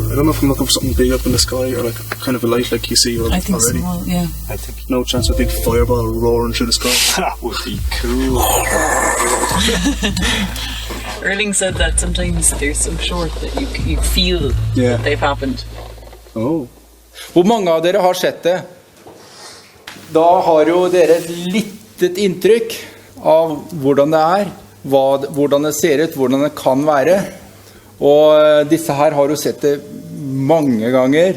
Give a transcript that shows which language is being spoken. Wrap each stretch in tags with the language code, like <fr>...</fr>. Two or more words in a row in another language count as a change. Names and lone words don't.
<en>I don't know if I'm looking for something big up in the sky or like kind of a light like you see already. I think so, well, yeah. I think no chance of a big fireball roaring through the sky. That would be cool. Erling said that sometimes they're so short that you feel that they've happened. Oh.</en> <no>Hvor mange av dere har sett det? Da har jo dere et litet inntrykk av hvordan det er, hvordan det ser ut, hvordan det kan være. Og disse her har jo sett det mange ganger.</no>